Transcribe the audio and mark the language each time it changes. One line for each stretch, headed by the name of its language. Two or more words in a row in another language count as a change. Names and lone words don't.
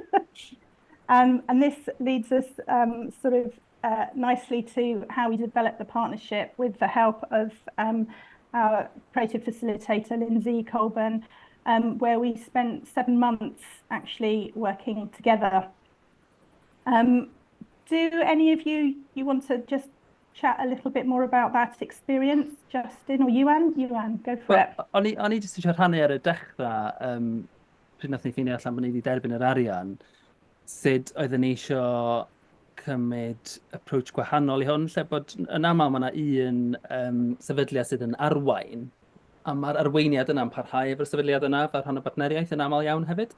English: And this leads us sort of nicely to how we developed the partnership with the help of our creative facilitator, Lindsay Colburn, where we spent 7 months actually working together. Do any of you want to just chat a little bit more about that experience, Justin or Yuan? Yuan, go for it.
Welsh: O'n i jyst eisiau rhannu ar y dechrau, pryd nath ni ffeindio allan bod ni wedi derbyn yr arian, sut oedden ni eisiau cymryd approach gwahanol i hwn, lle bod yn aml mae yna un sefydliad sydd yn arwain, a mae'r arweiniad yna'n parhau efo'r sefydliad yna fel rhan o partneriaeth yn aml iawn hefyd.